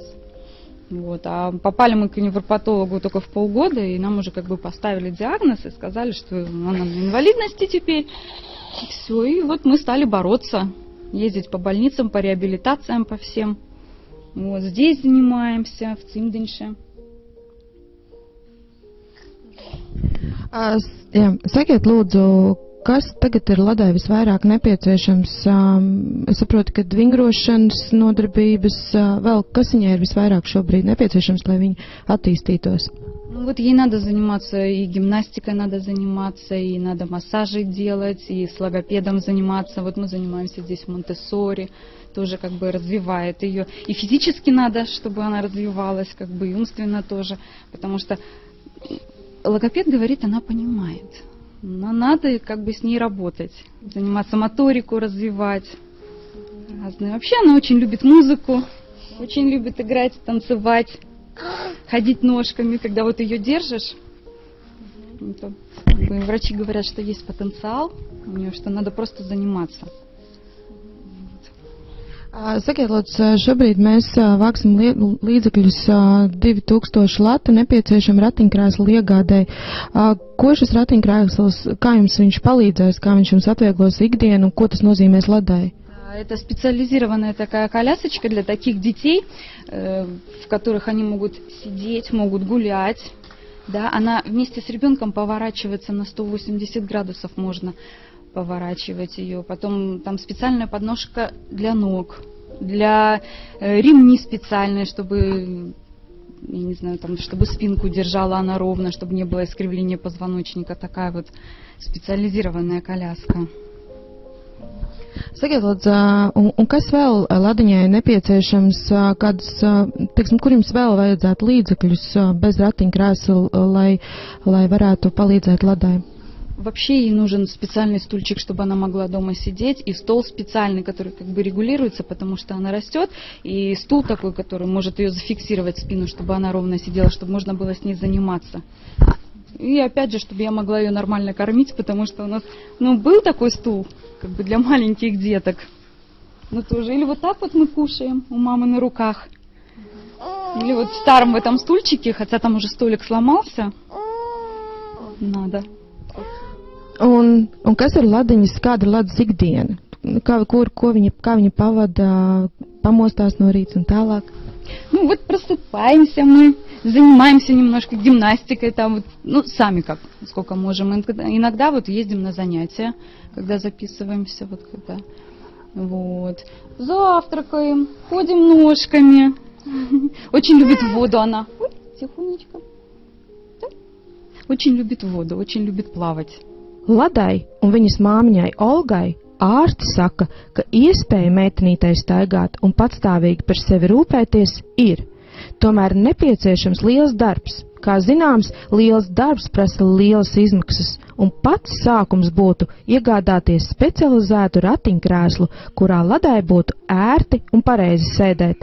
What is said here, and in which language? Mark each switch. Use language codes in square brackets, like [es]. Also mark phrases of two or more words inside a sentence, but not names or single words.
[ru] Вот. А попали мы к невропатологу только в полгода, и нам уже как бы поставили диагноз и сказали, что она на инвалидности теперь. И все, и вот мы стали бороться, ездить по больницам, по реабилитациям, по всем. Вот. Здесь занимаемся, в Cimdiņš. [lv] Sakiet, lūdzu, kas tagad ir Ladai visvairāk nepieciešams? Es saprotu, ka vingrošanas nodarbības, vēl kas viņai ir visvairāk šobrīd nepieciešams, lai viņa attīstītos? [ru] Ну вот ей надо заниматься, и гимнастикой надо заниматься, и надо массажи делать, и с логопедом заниматься. Вот мы занимаемся здесь в Монтессори, тоже как бы развивает ее. И физически надо, чтобы она развивалась, как бы и умственно тоже, потому что логопед говорит, она понимает. Но надо как бы с ней работать, заниматься моторику, развивать. Разные. Вообще она очень любит музыку, очень любит играть, танцевать, ходить ножками, когда вот ее держишь. Это, как бы, врачи говорят, что есть потенциал у нее, что надо просто заниматься. [lv] Sakiet, lūdzu, šobrīd mēs vāksim līdzekļus 2000 latu nepieciešam ratiņkrēslu iegādēji. Ko šis ratiņkrēsls, kā jums viņš palīdzēs, kā viņš jums atvieglos ikdienu, ko tas nozīmēs Ladai? [ru] Это специализированная такая колясочка для таких детей, в которых они могут сидеть, могут гулять. Да? Она вместе с ребенком поворачивается на 180 градусов, можно поворачивать ее. Потом там специальная подножка для ног, для ремни специальные, чтобы, я не знаю, там, чтобы спинку держала она ровно, чтобы не было искривления позвоночника. Такая вот специализированная коляска. [lv] Sakiet, lūdzu, un kas vēl Ladiņai nepieciešams, kādas, teiksim, kur jums vēl vajadzētu līdzekļus bez ratiņkrēsla, lai varētu palīdzēt Ladai? [ru] Вообще ей нужен специальный стульчик, чтобы она могла дома сидеть, и стол специальный, который как бы регулируется, потому что она растет, и стул такой, который может ее зафиксировать спину, чтобы она ровно сидела, чтобы можно было с ней заниматься. И опять же, чтобы я могла ее нормально кормить, потому что у нас, был такой стул, как бы для маленьких деток. Тоже. Или вот так вот мы кушаем у мамы на руках. Или вот в старом в этом стульчике, хотя там уже столик сломался. Надо. [lv] Un kas ir Ladiņas, kāda ir Ladas ikdiena? Kā viņa pavada, pamostās no rīta un tālāk? [ru] Вот просыпаемся мы, занимаемся немножко гимнастикой, там вот, сами как, сколько можем. Иногда вот ездим на занятия, когда записываемся, вот когда. Вот. Завтракаем, ходим ножками. Очень любит воду она. Ой, тихонечко. Да? Очень любит воду, очень любит плавать. [lv] Ladai un viņas māmiņai Olgai ārsti saka, ka iespēja meitenītei staigāt un patstāvīgi par sevi rūpēties ir. Tomēr nepieciešams liels darbs. Kā zināms, liels darbs prasa lielas izmaksas, un pats sākums būtu iegādāties specializētu ratiņkrēslu, kurā ladai būtu ērti un pareizi sēdēt.